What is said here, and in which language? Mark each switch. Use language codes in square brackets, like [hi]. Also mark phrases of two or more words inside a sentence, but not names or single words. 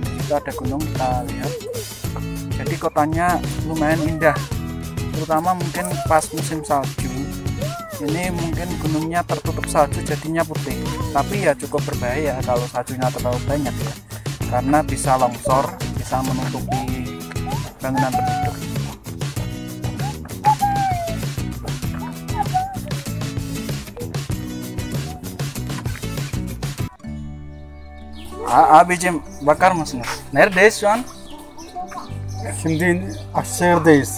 [id] Di situ ada gunung, kita lihat. Jadi kotanya lumayan indah, terutama mungkin pas musim salju. Ini mungkin gunungnya tertutup salju jadinya putih, tapi ya cukup berbahaya kalau saljunya terlalu banyak ya, karena bisa longsor, bisa menutupi bangunan penduduk. [tr] Abicim bakar mısınız? Neredeyiz şu an? Şimdi Aşehir'deyiz.